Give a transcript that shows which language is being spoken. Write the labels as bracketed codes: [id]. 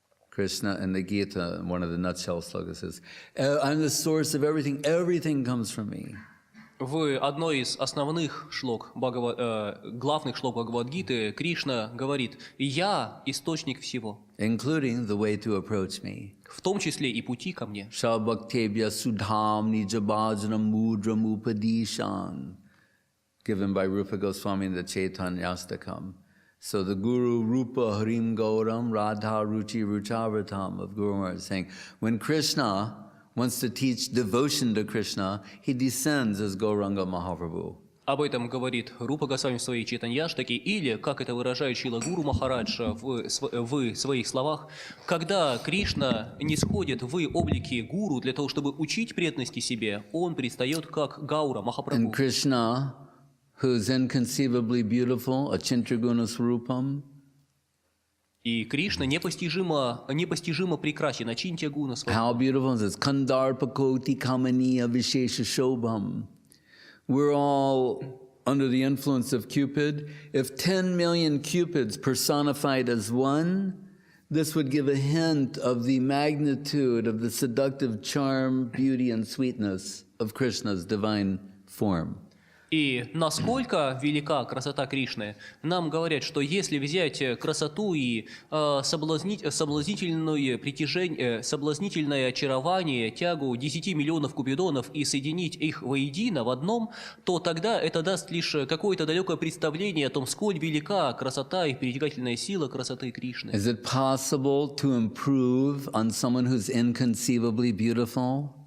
[en] Krishna in the Gita, one of the nutshell slokas says, I'm the source of everything, everything comes from me. [ru] В одной из основных шлок, главных шлок Бхагавад-гиты Кришна говорит: «Я – источник всего», [en] including the way to approach me. [ru] в том числе и пути ко мне. [sa] Shabhaktebhya sudham nijabhajnam mudram upadishan, [en] given by Rupa Goswami in the Chaitanyastakam. So the [sa] Guru Rupa Harim Gauram Radha Ruchi Ruchavratam [en] of Guru Maharaj saying, when Krishna wants to teach devotion to Krishna, he descends as Gauranga Mahaprabhu. [ru] Об этом говорит Рупа Госвами в своей Чайтанья-штаке, или, как это выражает Шрила Гуру Махарадж в своих словах, когда Кришна не сходит в облике гуру для того, чтобы учить преданности себе, он предстает как Гаура Махапрабху. [en] And Krishna, who is inconceivably beautiful, Achintraguna Swarupam, [ru] и Кришна непостижимо прекрасен, Ачинтья Гуна. [en] how beautiful is this? [sa] Kandarpakoti Kamaniya Vishesha Shobham. [en] We're all under the influence of Cupid. If 10 million Cupids personified as one, this would give a hint of the magnitude of the seductive charm, beauty, and sweetness of Krishna's divine form. [ru] И насколько велика красота Кришны, нам говорят, что если взять красоту и соблазнительное притяжение, соблазнительное очарование, тягу 10 миллионов купидонов и соединить их воедино в одном, то тогда это даст лишь какое-то далекое представление о том, сколь велика красота и притягательная сила красоты Кришны. [en] Is it possible to improve on someone who's inconceivably beautiful?